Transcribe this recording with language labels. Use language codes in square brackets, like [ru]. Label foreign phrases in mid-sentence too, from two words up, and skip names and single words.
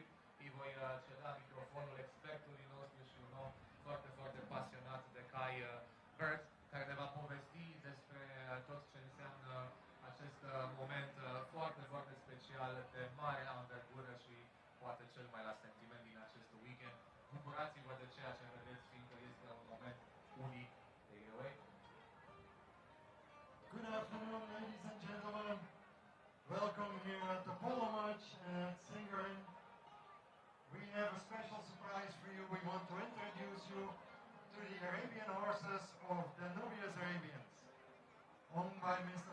[ro] Îi voi ceda microfonul expertului nostru și un om foarte, foarte pasionat de cai, Bert, care ne va povesti despre tot ce înseamnă acest moment foarte, foarte special, de mare anvergură și poate cel mai la sentiment din acest weekend. Bucurați-vă de ceea ce vedeți, fiindcă este un moment unic. [en] Take it away. Good afternoon, ladies and gentlemen. Welcome here at the Polo match at Singureni. We have a special surprise for you. We want to introduce you to the Arabian horses of Danubius Arabians, owned by Mr.